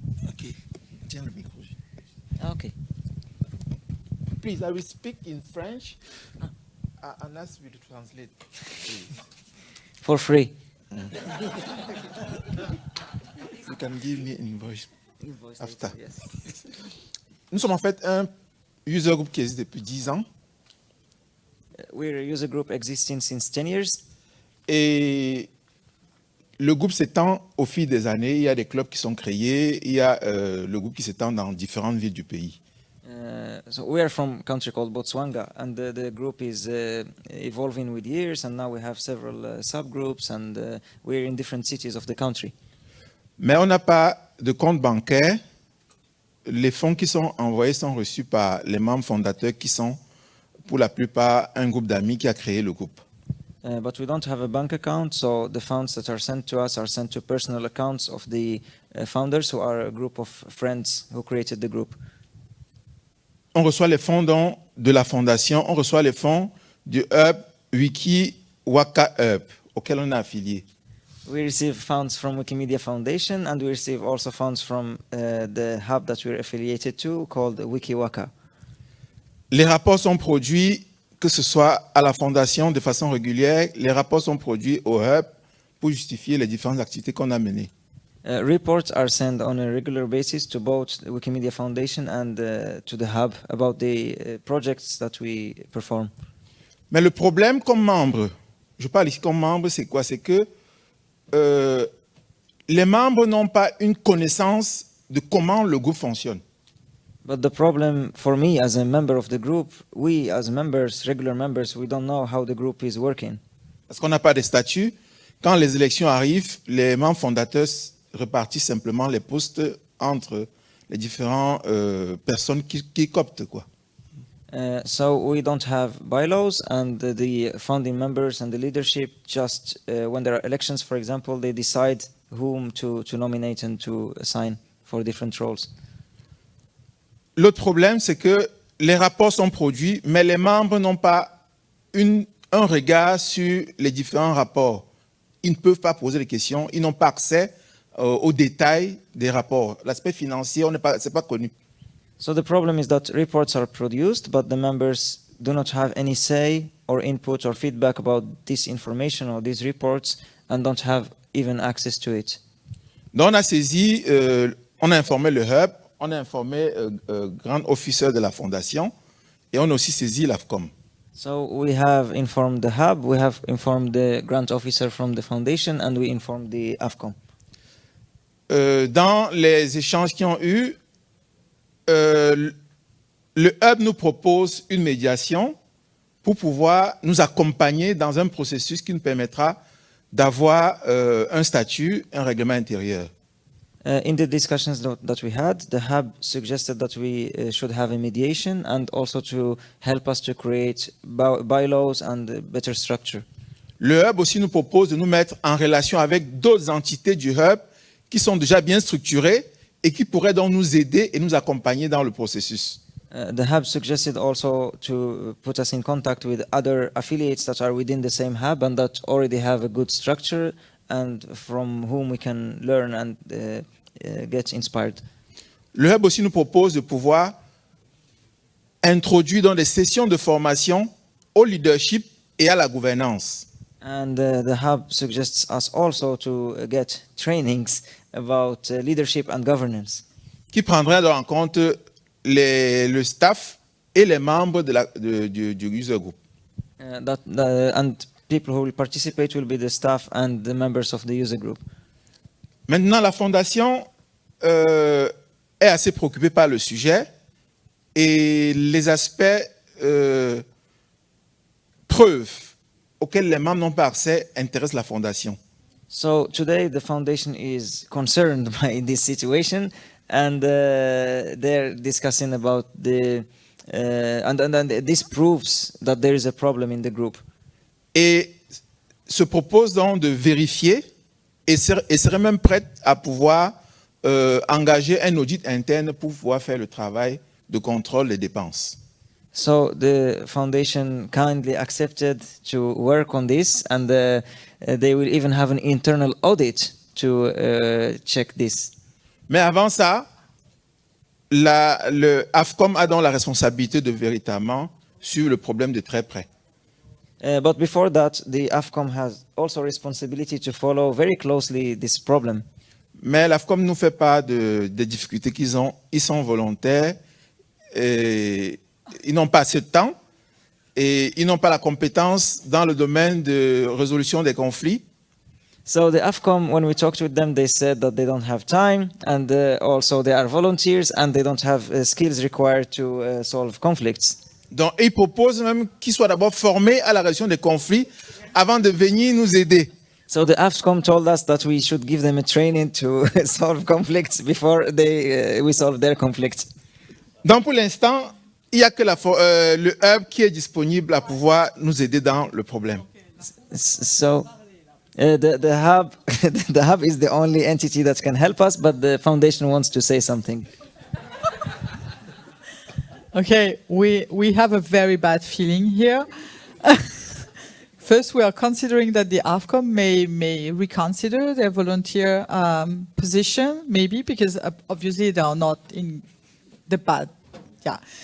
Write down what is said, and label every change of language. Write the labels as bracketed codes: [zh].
[fr] Okay. Tiens le micro. Okay. [en] Please, I will speak in French. Anass will translate, please. For free. You can give me an invoice after. Yes. [fr] Nous sommes en fait un user group qui existe depuis 10 ans. [en] We're a user group existing since 10 years. [fr] Et le groupe s'étend au fil des années. Il y a des clubs qui sont créés. Il y a le groupe qui s'étend dans différentes villes du pays. [en] So we are from a country called Botswana, and the group is evolving with years, and now we have several subgroups, and we're in different cities of the country. [fr] Mais on n'a pas de compte bancaire. Les fonds qui sont envoyés sont reçus par les membres fondateurs qui sont, pour la plupart, un groupe d'amis qui a créé le groupe. [en] But we don't have a bank account, so the funds that are sent to us are sent to personal accounts of the founders, who are a group of friends who created the group. [fr] On reçoit les fonds de la fondation, on reçoit les fonds du hub Wiki Waka Hub, auquel on est affilié. [en] We receive funds from Wikimedia Foundation, and we receive also funds from the hub that we're affiliated to, called WikiWaka. [fr] Les rapports sont produits, que ce soit à la fondation de façon régulière, les rapports sont produits au hub pour justifier les différentes activités qu'on a menées. [en] Reports are sent on a regular basis to both the Wikimedia Foundation and to the hub about the projects that we perform. [fr] Mais le problème comme membre, je parle ici comme membre, c'est quoi? C'est que les membres n'ont pas une connaissance de comment le groupe fonctionne. [en] But the problem for me as a member of the group, we as members, regular members, we don't know how the group is working. [fr] Parce qu'on n'a pas de statut. Quand les élections arrivent, les membres fondateurs répartissent simplement les postes entre les différentes personnes qui cooptent, quoi. [en] So we don't have bylaws, and the founding members and the leadership just, when there are elections, for example, they decide whom to nominate and to assign for different roles. [fr] L'autre problème, c'est que les rapports sont produits, mais les membres n'ont pas un regard sur les différents rapports. Ils ne peuvent pas poser des questions, ils n'ont pas accès aux détails des rapports. L'aspect financier, c'est pas connu. [en] So the problem is that reports are produced, but the members do not have any say or input or feedback about this information or these reports and don't have even access to it. [fr] Donc on a saisi, on a informé le hub, on a informé grand officier de la fondation et on a aussi saisi l'AFCOM. [en] So we have informed the hub, we have informed the grant officer from the foundation, and we informed the AFCOM. [fr] Dans les échanges qui ont eu, le hub nous propose une médiation pour pouvoir nous accompagner dans un processus qui nous permettra d'avoir un statut, un règlement intérieur. [en] In the discussions that we had, the hub suggested that we should have a mediation and also to help us to create bylaws and a better structure. [fr] Le hub aussi nous propose de nous mettre en relation avec d'autres entités du hub qui sont déjà bien structurées et qui pourraient donc nous aider et nous accompagner dans le processus. [en] The hub suggested also to put us in contact with other affiliates that are within the same hub and that already have a good structure and from whom we can learn and get inspired. [fr] Le hub aussi nous propose de pouvoir introduire dans des sessions de formation au leadership et à la gouvernance. [en] And the hub suggests us also to get trainings about leadership and governance. [fr] Qui prendrait en compte le staff et les membres du user group. [en] And people who will participate will be the staff and the members of the user group. [fr] Maintenant, la fondation est assez préoccupée par le sujet et les aspects preuves auxquels les membres n'ont pas accès intéressent la fondation. [en] So today the foundation is concerned by this situation and they're discussing about and this proves that there is a problem in the group. [fr] Et se propose donc de vérifier et serait même prête à pouvoir engager un audit interne pour pouvoir faire le travail de contrôle des dépenses. [en] So the foundation kindly accepted to work on this and they will even have an internal audit to check this. [fr] Mais avant ça, le AFCOM a donc la responsabilité de véritablement suivre le problème de très près. [en] But before that, the AFCOM has also responsibility to follow very closely this problem. [fr] Mais l'AFCOM nous fait part des difficultés qu'ils ont. Ils sont volontaires, et ils n'ont pas assez de temps et ils n'ont pas la compétence dans le domaine de résolution des conflits. [en] So the AFCOM, when we talked with them, they said that they don't have time and also they are volunteers and they don't have skills required to solve conflicts. [fr] Donc, ils proposent même qu'ils soient d'abord formés à la résolution des conflits avant de venir nous aider. [en] So the AFCOM told us that we should give them a training to solve conflicts before we solve their conflicts. [fr] Donc, pour l'instant, il n'y a que le hub qui est disponible à pouvoir nous aider dans le problème. [en] So the hub, the hub is the only entity that can help us, but the foundation wants to say something. Okay, we have a very bad feeling here. First, we are considering that the AFCOM may reconsider their volunteer position, maybe because obviously they are not in the bad, yeah.